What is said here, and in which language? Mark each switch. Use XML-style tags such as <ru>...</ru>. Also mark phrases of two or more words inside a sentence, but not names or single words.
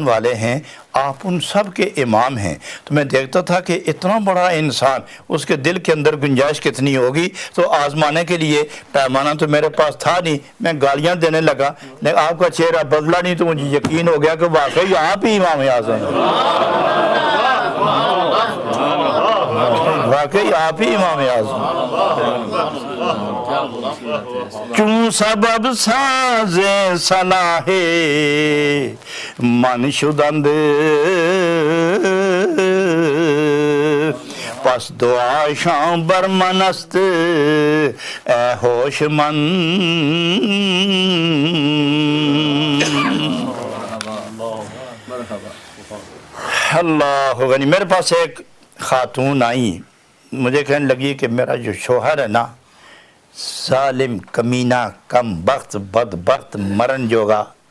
<ur>والے ہیں آپ ان سب کے امام ہیں، تو میں دیکھتا تھا کہ اتنا بڑا انسان، اس کے دل کے اندر گنجائش کتنی ہوگی، تو آزمانے کے لیے پیمانہ تو میرے پاس تھا نہیں، میں گالیاں دینے لگا، لیکن آپ کا چہرہ بدلا نہیں تو مجھے یقین ہو گیا کہ واقعی آپ ہی امام اعظم ہیں، واقعی آپ ہی امام اعظم۔</ur> <fa>چون سبب ساز صلاح من شدند پس دعا شام بر من است اے ہوش من۔</fa> <ur>اللہ غنی۔ میرے پاس ایک خاتون آئی، مجھے کہنے لگی کہ میرا جو شوہر ہے نا ظالم، کمینہ، کم بخت، بدبخت، مرن جوگا۔</ur>